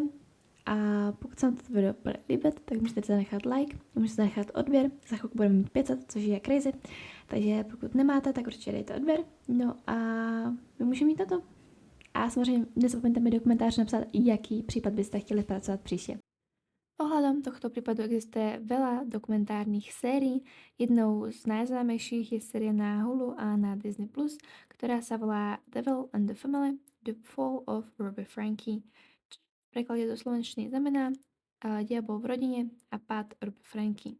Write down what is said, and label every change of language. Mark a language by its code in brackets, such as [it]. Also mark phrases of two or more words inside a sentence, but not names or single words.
[cs] A pokud se vám toto video bude líbit, tak můžete zanechat like, můžete zanechat odběr, za chvilku budeme mít 500, což je crazy, takže pokud nemáte, tak určitě dejte odběr, no a my můžeme mít na to. A samozřejmě nezapomeňte mi do komentářů napsat, jaký případ byste chtěli pracovat příště. [sk] Ohľadom tohto prípadu existuje veľa dokumentárnych sérií. Jednou z najznámejších je séria na Hulu a na Disney+, ktorá sa volá Devil and the Family – The Fall of Ruby Franky. V preklade do slovenčiny znamená Diabol v rodine a pád Ruby Franky.